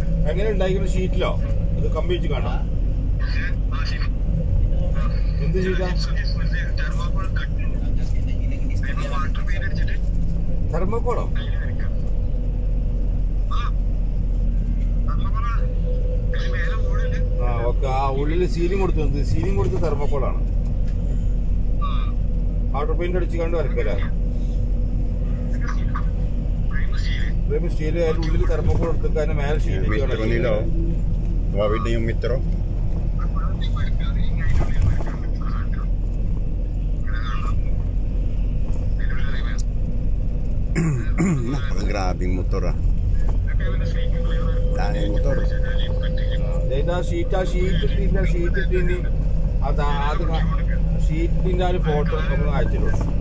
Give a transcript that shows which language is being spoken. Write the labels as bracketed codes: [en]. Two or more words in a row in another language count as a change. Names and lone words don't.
[ml] എങ്ങനെ ഉണ്ടായിരിക്കുന്ന ഷീറ്റിലോ അത് കമ്പി വെച്ച് കാണാം എന്ത് ഷീറ്റാ തെർമോക്കോളോ ആ ഓക്കെ ആ ഉള്ളിൽ സീലിംഗ് കൊടുത്തു സീലിംഗ് കൊടുത്ത് തെർമോക്കോളാണ് [en] outer paint [ml] അടിച്ച് കണ്ട് വരക്കല്ലേ സ്റ്റീൽ അതിന്റെ ഉള്ളിൽ തെർമോക്കോൾ എടുത്തിട്ട് അതിന്റെ മേലെ [tl] Metro nila, oh. Tumawid na yung metro. Napakagrabing motor ah. Daming motor. [ml] ഷീറ്റിന്റെ അത് ഷീറ്റിന്റെ ഒരു ഫോട്ടോ നമ്മൾ അയച്ചിട്ടുണ്ട്